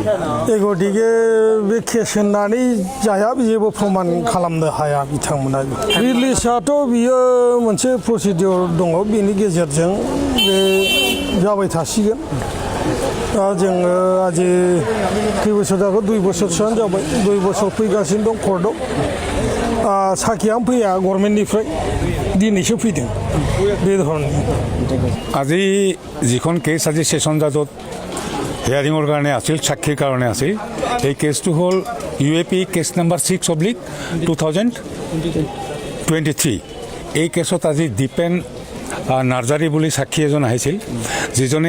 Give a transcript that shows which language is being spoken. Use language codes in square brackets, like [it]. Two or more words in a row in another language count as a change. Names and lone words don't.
[brx] गतिके बे केस होननानै जाया जेबो प्रमान खालामनो हाया बिथांमोना रिलिजआथ' बियो मोनसे प्रसिडियर दङ बेनि गेजेरजों बे जाबाय थासिगोन दा जोङो आजि खै बोसोर जाखो 2 बोसोरसोआनो जाबाय 2 बोसोर फैगासिनो दं कर्टआव साखियानो फैया गभर्नमेन्टनिफ्राय दिनैसो फैदों बे धरननि [as] আজি যিখন কেছ আজি সেশন জাজত হিয়াৰিঙৰ কাৰণে আছিল সাক্ষীৰ কাৰণে আছিল এই কেছটো হ'ল UAP [en] case number [as] 6/2023 এই কেছত আজি দীপেন নাৰ্জাৰী বুলি সাক্ষী এজন আহিছিল যিজনে